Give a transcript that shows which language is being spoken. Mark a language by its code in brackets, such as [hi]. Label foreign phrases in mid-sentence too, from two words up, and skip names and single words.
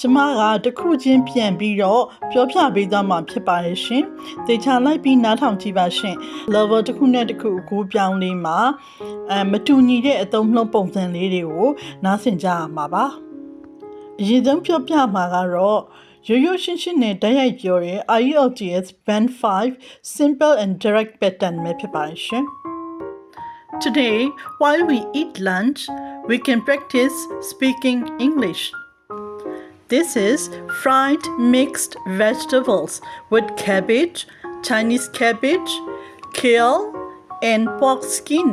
[my] မကတစ်ခုချင်းပြန်ပြီးတော့ပြောပြပေးသွားမှာဖြစ်ပါတယ်ရှင်သေချာလိုက်ပြီးနားထောင်ကြည့်ပါရှင် level တစ်ခုနဲ့တစ်ခုအကူပြောင်းလေးမှာမတူညီတဲ့အသုံးနှုန်းပုံစံလေးတွေကိုနားဆင်ကြရမှာပါအရင်ဆုံးပြောပြမှာကတော့ရိုးရိုးရှင်းရှင်းနဲ့တိုက်ရိုက်ပြောတဲ့ [en] IELTS Band 5 Simple and Direct Pattern [my] ပဲဖြစ်ပါတယ်ရှင် [en] Today, while we eat lunch, we can practice speaking English. This is fried mixed vegetables with cabbage, Chinese cabbage, kale, and pork skin.